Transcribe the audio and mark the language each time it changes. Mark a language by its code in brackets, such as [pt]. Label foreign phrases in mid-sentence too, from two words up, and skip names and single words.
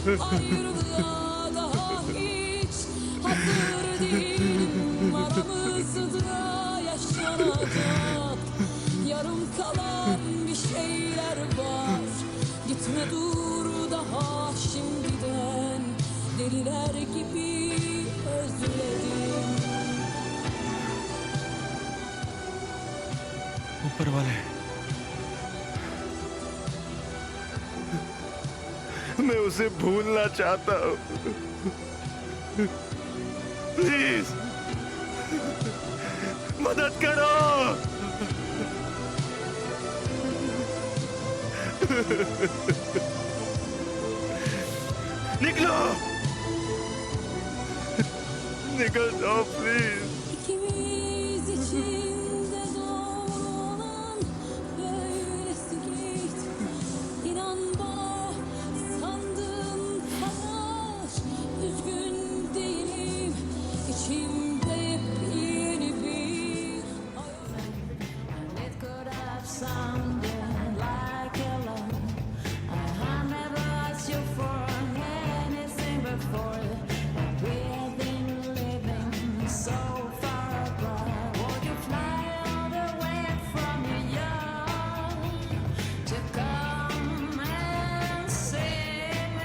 [tr] Ayrılığa daha hiç hazır değilim. Aramızda yaşanacak yarım kalan bir şeyler var. Gitme, dur daha şimdiden. Deliler gibi özledim. [hi] ऊपर वाले, मैं उसे भूलना चाहता हूँ। प्लीज मदद करो। निकलो, निकल जाओ प्लीज। [tr] İkimiz için de doğru olan böylesi git. İnan bana, sandığım kadar üzgün değilim. İçimde yepyeni bir hayal. [en] It could have sounded like a love. I never asked you for anything before. We have been living so far apart. Would you fly all the way from New York to come and see me?